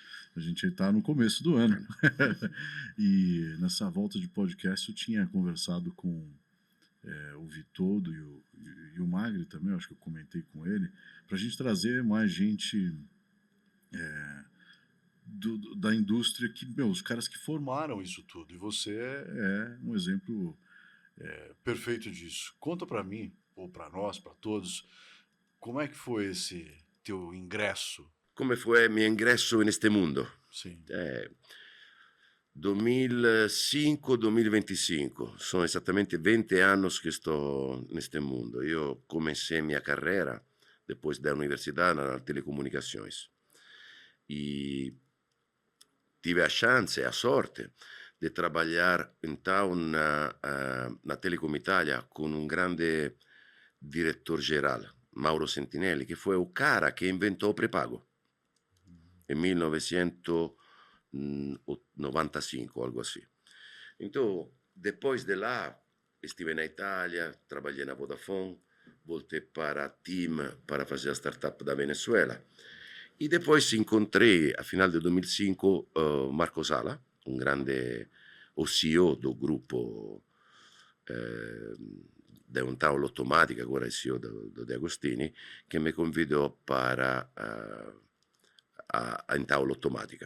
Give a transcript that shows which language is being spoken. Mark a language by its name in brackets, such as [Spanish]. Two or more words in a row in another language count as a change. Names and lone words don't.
[Portuguese] A gente está no começo do ano. E nessa volta de podcast eu tinha conversado com o Vitoldo e o Magri também, acho que eu comentei com ele, para a gente trazer mais gente da indústria, os caras que formaram isso tudo. E você é um exemplo perfeito disso. Conta para mim, ou para nós, para todos, como é que foi esse teu ingresso? Como foi meu ingresso neste mundo? Sim. 2005-2025, [Italian] sono esattamente 20 anni che sto [Portuguese] neste mundo. Io comecei minha carreira depois da universidade nas telecomunicações. E tive a chance e a sorte [Italian] di lavorare [Portuguese] então na [Italian] Telecom Italia con un grande direttore generale, Mauro Sentinelli, che fu il cara che inventò prepago nel 1995 [Portuguese] o algo assim. Então, depois de lá, estive na Itália, trabalhei na Vodafone, voltei para a TIM para fazer a startup da Venezuela. E depois encontrei, a final de 2005, Marco Sala, um grande o CEO do grupo da Untaula Automática, agora é CEO do De Agostini, que me convidou para a Untaula Automática.